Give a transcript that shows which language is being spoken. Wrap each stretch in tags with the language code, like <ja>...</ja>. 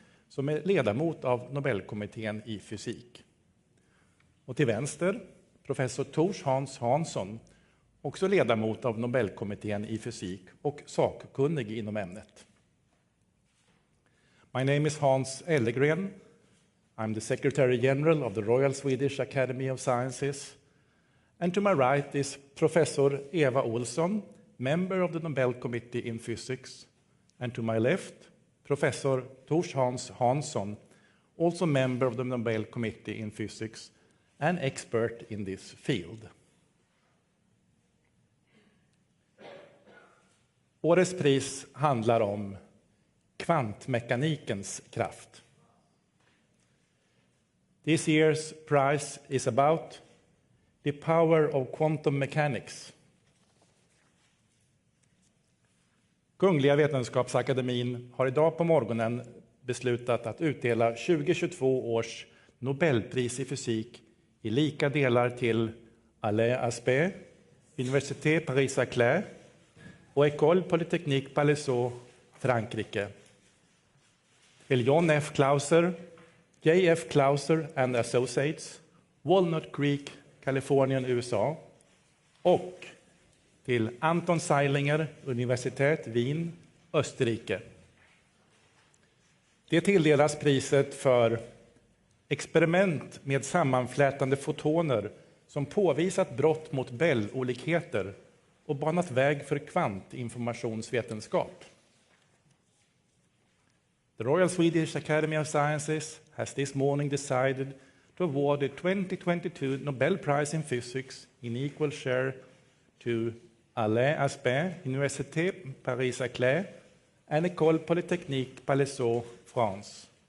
<sv>som är ledamot av Nobelkommittén i fysik. Och till vänster, professor Tors Hans Hansson, också ledamot av Nobelkommittén i fysik och sakkunnig inom ämnet.</sv> <en>My name is Hans Ellegren. I'm the Secretary General of the Royal Swedish Academy of Sciences. And to my right is Professor Eva Olsson, member of the Nobel Committee in Physics. And to my left, Professor Tors Hans Hansson, also member of the Nobel Committee in Physics and expert in this field.</en> <sv>Årets pris handlar om kvantmekanikens kraft.</sv> <en>This year's prize is about the power of quantum mechanics.</en> <sv>Kungliga Vetenskapsakademin har idag på morgonen beslutat att utdela 2022 års Nobelpris i fysik i lika delar till Alain Aspect, Université Paris-Saclay och École Polytechnique Palaiseau, Frankrike. Till John F. Clauser, J.F. Clauser and Associates, Walnut Creek, Kalifornien, USA. Och till Anton Zeilinger, Universitet Wien, Österrike. Det tilldelas priset för experiment med sammanflätande fotoner som påvisat brott mot Bell-olikheter och banat väg för kvantinformationsvetenskap.</sv> <en>The Royal Swedish Academy of Sciences has this morning decided to award the 2022 Nobel Prize in Physics in equal share to Alain Aspect, Université Paris-Saclay, and École Polytechnique Palaiseau, France.</en>